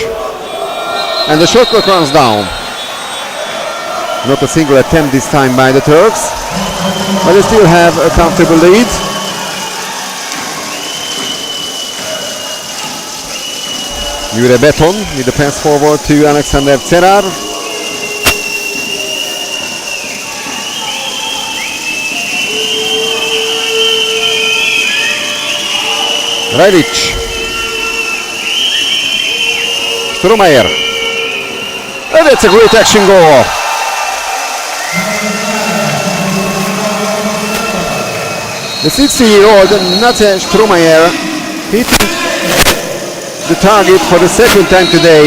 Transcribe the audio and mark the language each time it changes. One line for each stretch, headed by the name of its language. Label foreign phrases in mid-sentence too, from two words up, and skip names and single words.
English: And the shot clock runs down. Not a single attempt this time by the Turks. But they still have a comfortable lead. Jure Beton with the pass forward to Alexander Cerar. Radic. Strumayer. And that's a great action goal. The 60-year-old Nate Strumayer hitting the target for the second time today.